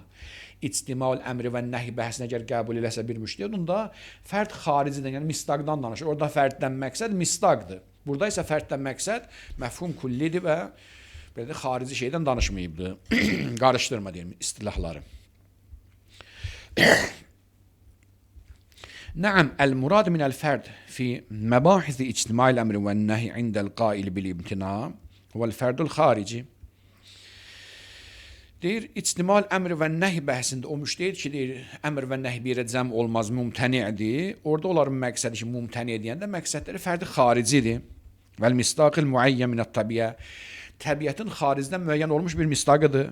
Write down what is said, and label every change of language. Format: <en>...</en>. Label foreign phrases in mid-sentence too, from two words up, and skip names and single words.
<az>İctimaul əmri və nəhi bəhsini əgər qəbul eləsə bir müştəhid, onda fərd xaricidən, yəni misdaqdan danışır. Orada fərddən məqsəd misdaqdır. Burada isə fərddən məqsəd məfhum kullidir və belə də xarici şeydən danışmayıbdır. Qarışdırma deyim istilahları.</az> <ar>نعم المراد من الفرد في مباحث اجتماع الأمر والنهي عند القائل بالامتناع هو الفرد الخارجي.</ar> <az>Deyir, ictimal əmr və nəhi bəhsində o müştəhid ki, deyir, əmr və nəhi bir yerə cəm olmaz, mümtəni'dir. Orada onların məqsədi ki, mümtəni deyəndə məqsədləri fərdi xaricidir.</az> <ar>والمصداق المعين من الطبيعة.</ar> <az>Təbiətin xaricdən müəyyən olmuş bir misdaqıdır.</az>